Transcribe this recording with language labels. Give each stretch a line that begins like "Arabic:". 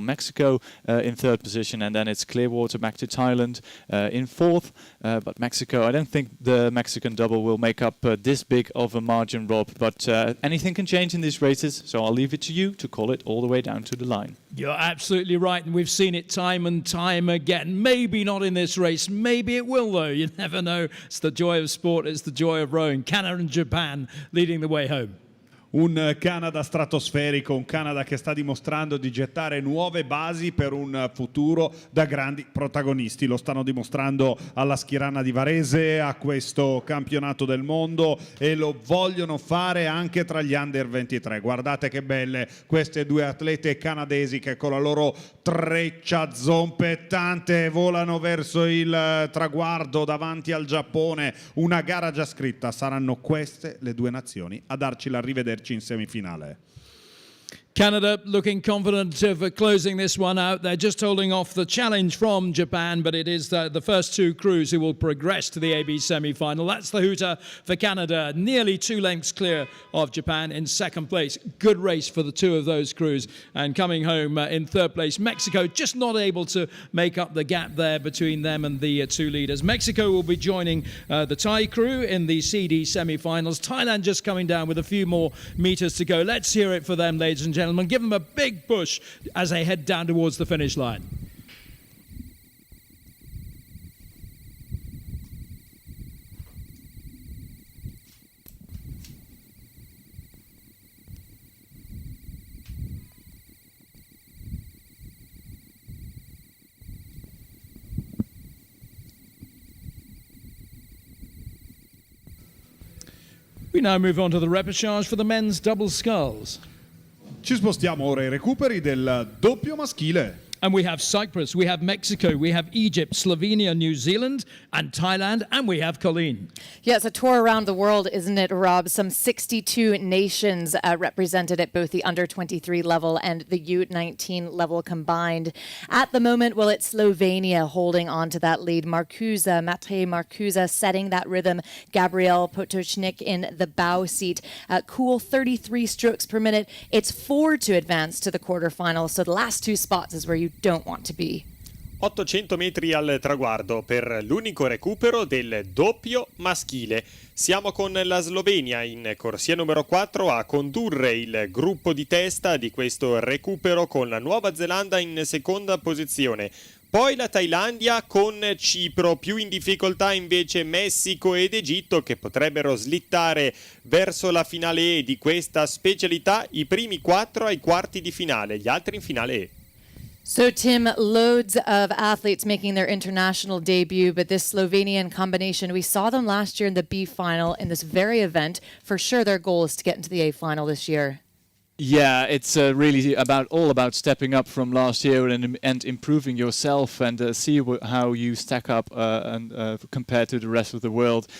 English: Mexico in 3rd position, and then it's Clearwater back to Thailand in 4th, but Mexico, I don't think the Mexican double will make up this big of a margin, Rob, but anything can change in these races, so I'll leave it to you to call it all the way down to the line. You're absolutely right, and we've seen it time and time again. Maybe not in this race. Maybe it will, though. You never know. It's the joy of sport. It's the joy of rowing. Canada and Japan leading the way home.
Italian: Un Canada stratosferico, un Canada che sta dimostrando di gettare nuove basi per un futuro da grandi protagonisti. Lo stanno dimostrando alla Schierana di Varese, a questo campionato del mondo, e lo vogliono fare anche tra gli under 23. Guardate che belle queste due atlete canadesi che con la loro treccia zompettante volano verso il traguardo davanti al Giappone. Una gara già scritta, saranno queste le due nazioni a darci l'arrivederci in semifinale.
English: Canada looking confident of closing this one out. They're just holding off the challenge from Japan, but it is the first two crews who will progress to the AB semi-final. That's the hooter for Canada, nearly 2 lengths clear of Japan in second place. Good race for the two of those crews. And coming home in third place, Mexico, just not able to make up the gap there between them and the two leaders. Mexico will be joining the Thai crew in the CD semi-finals. Thailand just coming down with a few more meters to go. Let's hear it for them, ladies and gentlemen. Give them a big push as they head down towards the finish line. We now move on to the repechage for the men's double sculls.
Italian: Ci spostiamo ora ai recuperi del doppio maschile.
English: And we have Cyprus, we have Mexico, we have Egypt, Slovenia, New Zealand, and Thailand, and we have Colleen. Yeah, it's a tour around the world, isn't it, Rob? Some 62 nations represented at both the under-23 level and the U19 level combined. At the moment, well, it's Slovenia holding on to that lead. Mate Marcusa setting that rhythm. Gabriel Potočnik in the bow seat. Cool 33 strokes per minute. It's 4 to advance to the quarterfinals, so the last 2 spots is where you don't want to be.
Italian: 800 metri al traguardo per l'unico recupero del doppio maschile. Siamo con la Slovenia in corsia numero 4 a condurre il gruppo di testa di questo recupero, con la Nuova Zelanda in seconda posizione. Poi la Thailandia con Cipro, più in difficoltà invece Messico ed Egitto, che potrebbero slittare verso la finale E di questa specialità. I primi 4 ai quarti di finale, gli altri in finale E.
English: So, Tim, loads of athletes making their international debut, but this Slovenian combination, we saw them last year in the B final in this very event. For sure, their goal is to get into the A final this year. Yeah, it's really all about stepping up from last year and improving yourself, and see how you stack up compared to the rest of the world.